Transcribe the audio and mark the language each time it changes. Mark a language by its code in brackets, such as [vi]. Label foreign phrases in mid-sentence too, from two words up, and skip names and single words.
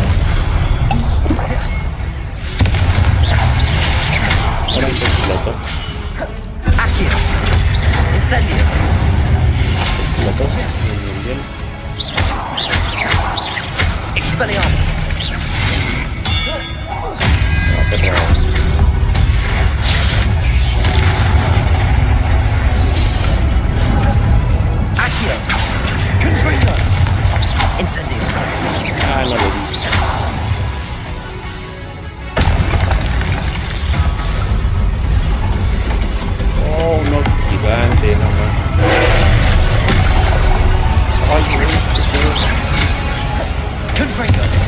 [es] Ahora hice el piloto. Accio. Incendio. El piloto. Bien. Expelliarmus. Pero... Accio. Confringo. Incendio. no lo vi. Oh, no, gigante, no más. Ay, güey, Confringo.